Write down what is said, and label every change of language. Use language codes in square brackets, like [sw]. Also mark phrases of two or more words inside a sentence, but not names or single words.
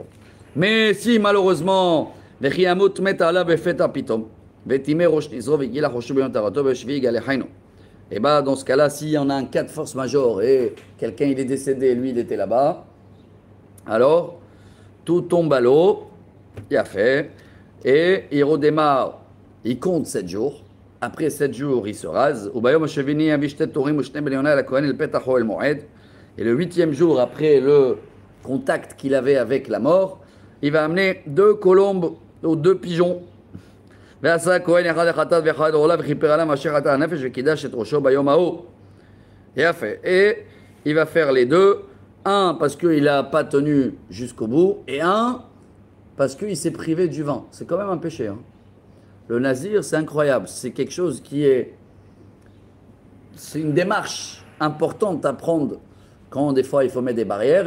[fr] Mais si malheureusement, et bah dans ce cas-là, s'il y en a un cas de force majeure et quelqu'un il est décédé, lui il était là-bas, alors tout tombe à l'eau, il a fait, et il redémarre, il compte 7 jours, après 7 jours il se rase, et le 8e jour après le contact qu'il avait avec la mort, il va amener 2 colombes ou 2 pigeons. [he] ועשה הכהן אחד לחטאת ואחד לעולה וכיפר עליהם אשר חטא הנפש וקידש את ראשו ביום ההוא. יפה. [fr] Et il va faire les deux. Un parce qu'il n'a pas tenu jusqu'au bout. Et un parce qu'il s'est privé du vin. C'est quand même un péché. Hein. Le nazir, c'est incroyable. C'est quelque chose qui est... C'est une démarche importante à prendre quand des fois il faut mettre des barrières.